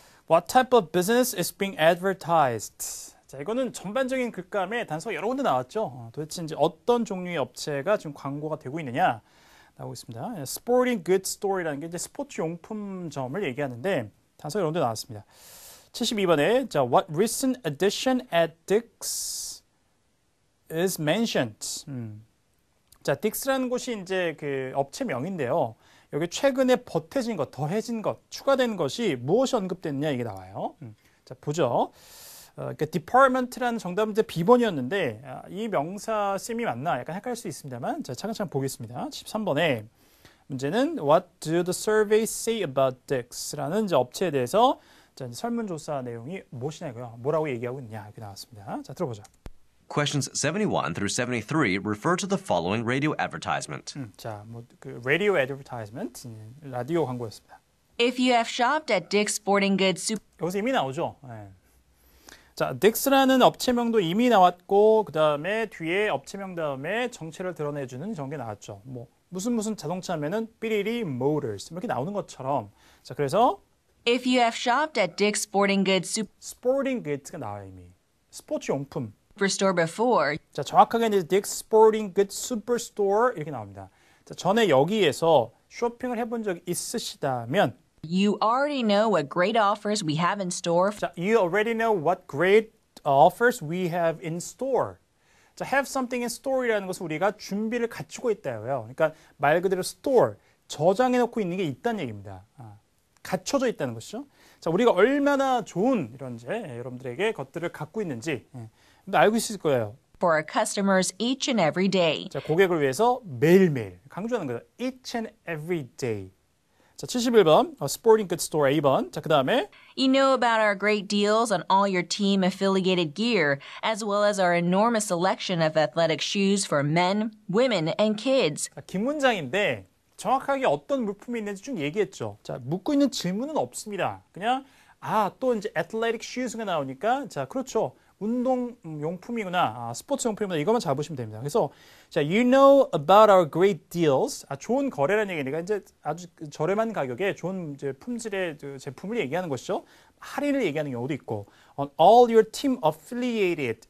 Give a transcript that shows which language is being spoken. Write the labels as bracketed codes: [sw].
[en] What type of business is being advertised? [ko] 자, 이거는 전반적인 글감에 단서가 여러 군데 나왔죠. 도대체 이제 어떤 종류의 업체가 지금 광고가 되고 있느냐 나오고 있습니다. Sporting Goods Store이라는 게 이제 스포츠 용품점을 얘기하는데 단서가 여러 군데 나왔습니다. [en] 72번에 자, What recent addition at Dick's is mentioned? [ko] 자, 딕스라는 곳이 이제 그 업체명인데요. 여기 최근에 보태진 것, 더해진 것, 추가된 것이 무엇이 언급됐느냐 이게 나와요. 자, 보죠. 그러니까 department라는 정답은 이제 B번이었는데 이 명사 쌤이 맞나 약간 헷갈릴 수 있습니다만 자, 차근차근 보겠습니다. 13번에 문제는 [en] What do the surveys say about Dick's [ko] 라는 이제 업체에 대해서 자, 이제 설문조사 내용이 무엇이냐고요. 뭐라고 얘기하고 있냐 이렇게 나왔습니다. 자, 들어보죠. [en] Questions 71 through 73 refer to the following radio advertisement. [ko] 자, 뭐 그 radio advertisement 라디오 광고였습니다. [en] If you have shopped at Dick's Sporting Goods Super [ko] 여기서 이미 나오죠. 네. 자, 딕스라는 업체명도 이미 나왔고 그 다음에 뒤에 업체명 다음에 정체를 드러내주는 전개 나왔죠. 뭐 무슨 자동차면은 삐리리 Motors 이렇게 나오는 것처럼 자, 그래서 [en] If you have shopped at Dick's Sporting Goods [ko] Sporting Goods가 나와요 이미. 스포츠 용품. [en] Superstore before, [ko] 자, 정확하게 이제 Dick's Sporting Goods Superstore 이렇게 나옵니다. 자, 전에 여기에서 쇼핑을 해본 적이 있으시다면 [en] you already know what great offers we have in store. 자, you already know what great offers we have in store. [ko] 자, have something in store이라는 것은 우리가 준비를 갖추고 있다고요. 그러니까 말 그대로 store, 저장해 놓고 있는 게 있다는 얘기입니다. 갖춰져 있다는 것이죠. 자, 우리가 얼마나 좋은 이런 이제 여러분들에게 것들을 갖고 있는지 알고 있을 거예요. [en] For our customers each and every day. [ko] 자, 고객을 위해서 매일매일 강조하는 거죠. [en] Each and every day. [ko] 자, 71번 Sporting Goods Store A번. 자, 그 다음에 [en] You know about our great deals on all your team affiliated gear, as well as our enormous selection of athletic shoes for men, women, and kids. [ko] 자, 긴 문장인데 정확하게 어떤 물품이 있는지 쭉 얘기했죠. 자, 묻고 있는 질문은 없습니다. 그냥 또 이제 athletic shoes가 나오니까 자, 그렇죠. 운동용품이구나, 스포츠 용품이구나 이것만 잡으시면 됩니다. [en] 그래서 자, you know about our great deals. [ko] 좋은 거래라는 얘기니까 이제 아주 저렴한 가격에 좋은 이제 품질의 제품을 얘기하는 것이죠. 할인을 얘기하는 경우도 있고, [en] on all your team affiliated.